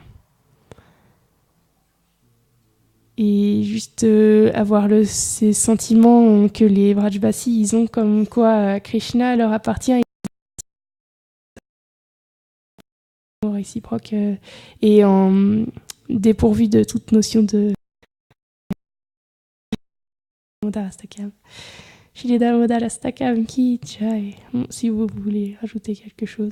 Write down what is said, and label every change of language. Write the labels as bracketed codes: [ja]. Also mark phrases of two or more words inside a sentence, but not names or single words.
[fr] Et juste avoir ces sentiments que les Vrajbasis, ils ont comme quoi Krishna leur appartient réciproque et dépourvu de toute notion de Modarastakam. [hi] श्री दामोदराष्टकम् की जय. [fr] Si vous voulez rajouter quelque chose.